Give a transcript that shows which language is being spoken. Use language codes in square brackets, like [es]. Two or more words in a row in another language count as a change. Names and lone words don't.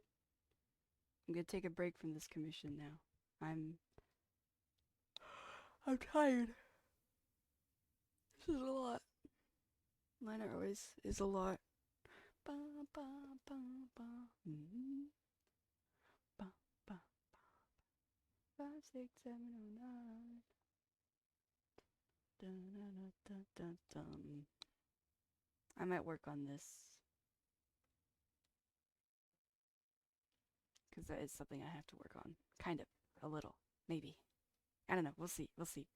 [en] I'm gonna take a break from this commission now. I'm tired. This is a lot. Mine always is a lot. Ba, ba, ba, ba. Mm-hmm. Ba, ba, 5, 6, 7, 8, 9. Dun, dun, dun, dun, dun. I might work on this because that is something I have to work on. Kind of. A little. Maybe. I don't know. We'll see. We'll see.